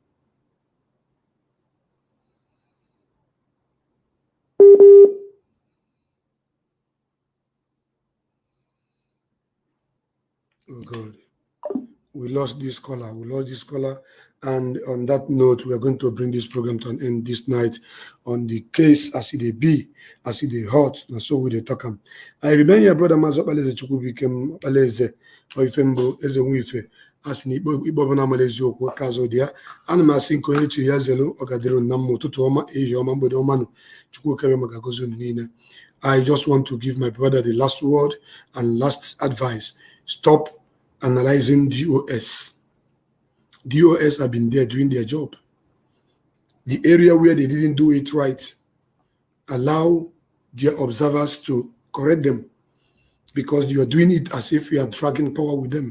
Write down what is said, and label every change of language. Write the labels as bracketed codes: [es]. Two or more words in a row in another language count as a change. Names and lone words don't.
[en] Oh God, we lost this caller. And on that note, we are going to bring this program to an end this night on the case as it be, as it hot, and so we talk. I remember your brother Mazo Baleze Chukwubikem Baleze Oifembo Ezenwife as ni Ibobana Malezi Okwo Kazo dia and Masinko Echi Yazelo Ogadero Namo Tutoma Ehioma Bodomanu Chukwukere Magagozo Nina. I just want to give my brother the last word and last advice. Stop analyzing DOS. DOS have been there doing their job. The area where they didn't do it right, allow their observers to correct them, because you are doing it as if you are dragging power with them.